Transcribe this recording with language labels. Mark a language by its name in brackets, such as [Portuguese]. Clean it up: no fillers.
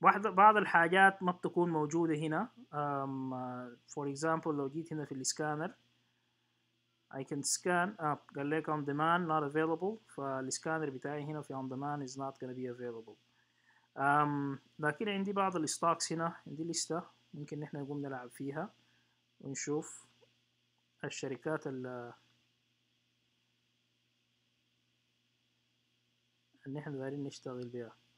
[Arabic] بعض الحاجات ما بتكون موجودة هنا. [English] for example [Arabic] لو جيت هنا في السكانر [English] I can scan [Arabic] قال لك [English] on demand not available، [Arabic] فالسكانر بتاعي هنا في [English] on demand is not gonna be available. [Arabic] لكن عندي بعض الستوكس هنا، عندي لستة ممكن نحن نقوم نلعب فيها ونشوف الشركات اللي نحن دايرين نشتغل بيها.